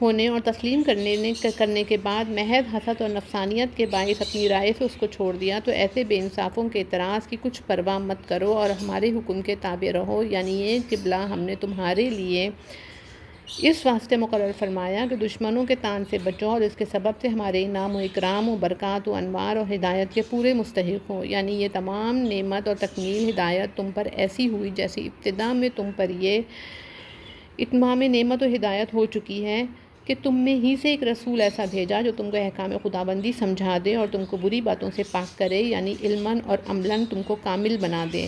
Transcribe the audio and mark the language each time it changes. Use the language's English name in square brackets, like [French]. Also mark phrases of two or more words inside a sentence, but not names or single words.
[Urdu] ہونے اور تسلیم کرنے کے بعد محض حسد اور نفسانیت کے باعث اپنی رائے سے اس کو چھوڑ دیا، تو ایسے بے انصافوں کے اعتراض کی کچھ پرواہ مت کرو اور ہمارے حکم کے تابع رہو، یعنی یہ قبلہ ہم نے تمہارے لیے اس واسطے مقرر فرمایا کہ دشمنوں کے طعن سے بچو اور اس کے سبب سے ہمارے انعام و اکرام و برکات و انوار و ہدایت کے پورے مستحق ہو، یعنی یہ تمام نعمت اور تکمیل ہدایت تم پر ایسی ہوئی جیسی ابتدا میں تم پر یہ اتمام نعمت و ہدایت ہو چکی ہے کہ تم میں ہی سے ایک رسول ایسا بھیجا جو تم کو احکام خداوندی سمجھا دے اور تم کو بری باتوں سے پاک کرے، یعنی علماً اور عملاً تم کو کامل بنا دے۔